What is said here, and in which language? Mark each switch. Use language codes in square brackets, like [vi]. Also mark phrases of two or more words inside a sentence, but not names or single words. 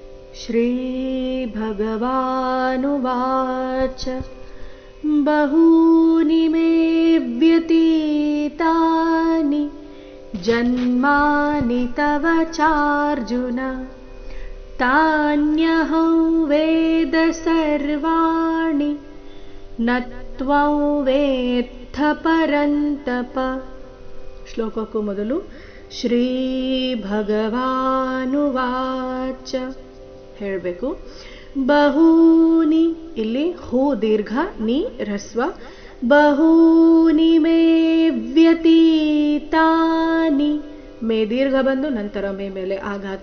[sa] श्रीभगवानुवाच बहूनि मे व्यतीतानि जन्मानि तव चार्जुन तान्यहं वेद सर्वाणि न त्वं वेत्थ परन्तप। [kn] ಶ್ಲೋಕಕ್ಕೂ ಮೊದಲು [sa] श्री भगवानुवाच [kn] ಹೇಳಬೇಕು. ಬಹೂನಿ, ಇಲ್ಲಿ ಹೂ ದೀರ್ಘ, ನೀ ರಸ್ವ. [sa] बहूनि मे व्यतीतानि, [kn] ಮೇ ದೀರ್ಘ ಬಂದು ನಂತರ ಮೇ ಮೇಲೆ ಆಘಾತ.